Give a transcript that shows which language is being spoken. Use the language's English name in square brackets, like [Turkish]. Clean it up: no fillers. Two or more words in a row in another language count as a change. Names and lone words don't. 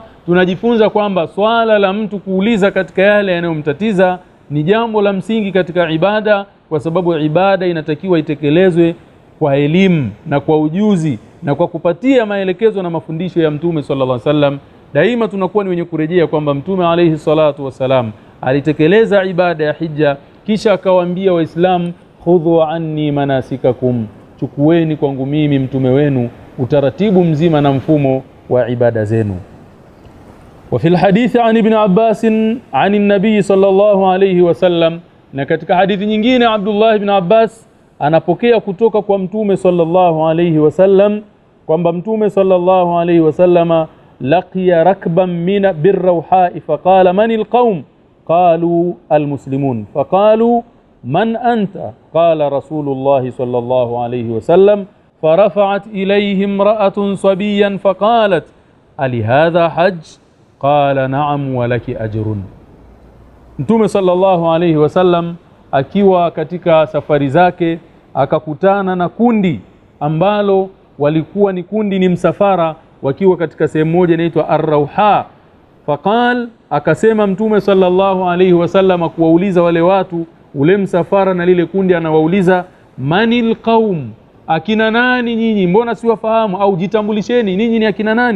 [Swahili] Tunajifunza kwamba swala la mtu kuuliza katika yale yanayomtatiza ni jambo la msingi katika ibada, kwa sababu ibada inatakiwa itekelezwe kwa elimu na kwa ujuzi na kwa kupatia maelekezo na mafundisho ya Mtume [Arabic] صلى الله عليه وسلم. [Swahili] Daima tunakuwa ni wenye kurejea kwamba Mtume [Arabic] عليه الصلاة والسلام [Swahili] alitekeleza ibada ya hija, kisha akawaambia Waislamu, [Arabic] خذوا عني مناسككم, [Swahili] chukueni kwangu mimi mtume wenu utaratibu mzima na mfumo wa ibada zenu. [Arabic] وفي الحديث عن ابن عباس عن النبي صلى الله عليه وسلم, [Swahili] na katika hadithi nyingine Abdullah ibn Abbas anapokea kutoka kwa mtume [Arabic] صلى الله عليه وسلم [Swahili] kwamba mtume [Arabic] صلى الله عليه وسلم لقي ركبا من بالروحاء فقال من القوم قالوا المسلمون فقالوا من أنت قال رسول الله صلى الله عليه وسلم فرفعت إليه امرأة صبيا فقالت ألي هذا حج قال نعم ولك أجر. [Swahili] Mtume [Arabic] صلى الله عليه وسلم [Swahili] akiwa katika safari zake akakutana na kundi ambalo walikuwa ni kundi ni msafara wakiwa katika sehemu moja inaitwa Ar-Rawha. Faqal, akasema Mtume [Arabic] صلى الله عليه وسلم [Swahili] kuwauliza wale watu, ule msafara na lile kundi, anawauliza [Arabic] من القوم, [Swahili] akina nani nyinyi, mbona siwafahamu, au jitambulisheni ninyi ni akina nani?